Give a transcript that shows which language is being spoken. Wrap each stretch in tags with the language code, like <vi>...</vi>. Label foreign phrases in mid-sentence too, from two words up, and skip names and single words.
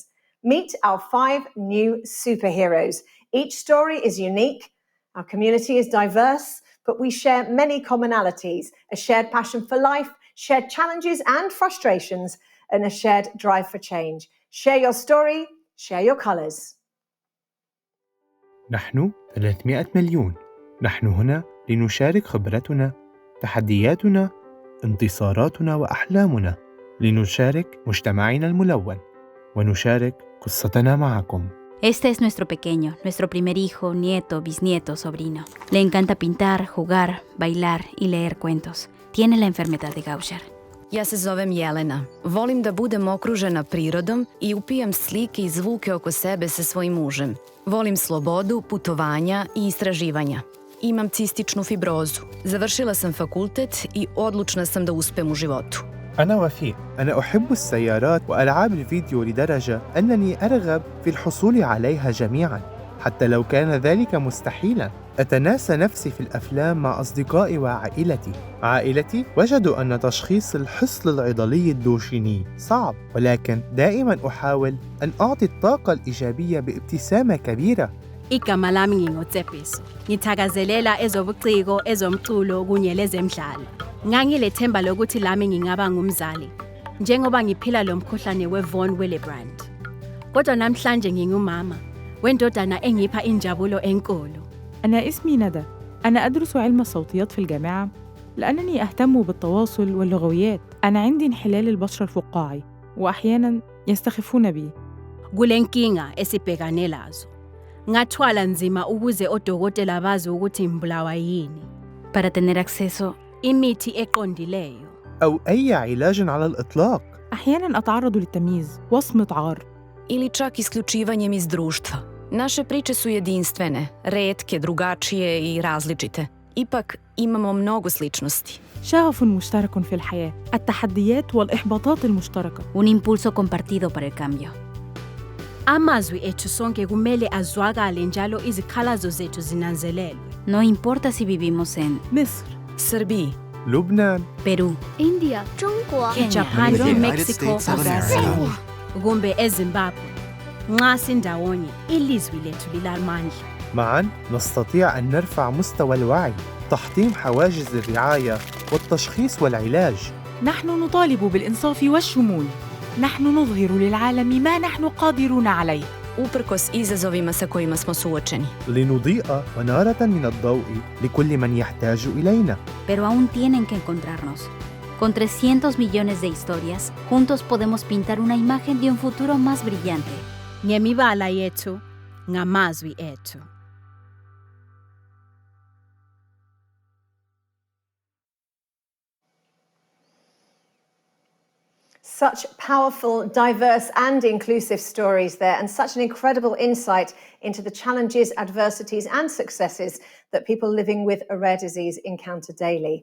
<en>Meet our 5 new superheroes. Each story is unique, our community is diverse, but we share many commonalities, a shared passion for life, shared challenges and frustrations, and a shared drive for change. Share your story, share your colors.</en> <ar>نحن 300 مليون. نحن هنا لنشارك خبرتنا، تحدياتنا، انتصاراتنا وأحلامنا، لنشارك مجتمعنا الملون ونشارك قصتنا معكم.</ar> <es>Este es nuestro pequeño, nuestro primer hijo, nieto, bisnieto, sobrino. Le encanta pintar, jugar, bailar y leer cuentos. Tiene la enfermedad de Gaucher.</es> <sr>Ja se zovem Jelena. Volim da budem okružena prirodom i upijam slike i zvuke oko sebe sa svojim mužem. Volim slobodu, putovanja i istraživanja. Imam cističnu fibrozu. Završila sam fakultet i odlučna sam da uspem u životu.</sr> <ar>أنا وفيق. أنا أحب السيارات وألعاب الفيديو لدرجة أنني أرغب في الحصول عليها جميعاً، حتى لو كان ذلك مستحيلاً. أتناسى نفسي في الأفلام مع أصدقائي وعائلتي. عائلتي وجدوا أن تشخيص الحصل العضلي الدوشيني صعب، ولكن دائماً أحاول أن أعطي الطاقة الإيجابية بابتسامة كبيرة.</ar> <nd>Igama lami ngingoTsepiso. Ngithakazelela ezobuciko, ezomculo kunye lezemidlalo. Ngangilethemba lokuthi lami ngingaba ngumzali, njengoba ngiphila lo mkhuhlane weVon Willebrand. Kodwa namhlanje ngingumama wendodana engipha injabulo enkulu.</nd> <ar>أنا اسمي ندى. أنا أدرس علم الصوتيات في الجامعة، لأنني أهتم بالتواصل واللغويات. أنا عندي انحلال البشرة الفقاعي وأحياناً يستخفون بي.</ar> <nd>Kule nkinga esibhekane lazo. Ngathwala nzima ukuze odokotela bazi ukuthi ngibulawa yini.</nd> <es>Para tener acceso</es> <nd>Imithi eqondileyo.</nd> <ar>أو أي علاج على الإطلاق. أحياناً أتعرض للتمييز وصمة عار.</ar> <sr>Ili čak isključivanjem iz društva. Naše priče su jedinstvene, retke, drugačije i različite. Ipak imamo mnogo sličnosti.</sr> <ar>شغف مشترك في الحياة، التحديات والإحباطات المشتركة.</ar> <es>un impulso compartido por el cambio.</es> <nd>Amazwi ethu sonke kumele azwakale njalo izikhalazo zethu zinanzelelwe.</nd> <es>No importa si vivimos en مصر، Srbiji, لبنان، Perú, India, Chongqing, Japan, Mexico, Brazil.</es> <nd>kumbe eZimbabwe. Nxa sindawonye ilizwi lethu lilamandla.</nd> <ar>معاً نستطيع أن نرفع مستوى الوعي، تحطيم حواجز الرعاية والتشخيص والعلاج. نحن نطالب بالإنصاف والشمول. نحن نظهر للعالم ما نحن قادرون عليه.</ar> <sr>uprkos izazovima sa kojima smo suočeni.</sr> <ar>لنضيء منارة من الضوء لكل من يحتاج إلينا.</ar> <es>pero aún tienen que encontrarnos. Con 300 millones de historias, juntos podemos pintar una imagen de un futuro más brillante.</es> <nd>Ngemibala yethu, ngamazwi ethu.</nd> <en>Such powerful, diverse and inclusive stories there, and such an incredible insight into the challenges, adversities and successes that people living with a rare disease encounter daily.</en>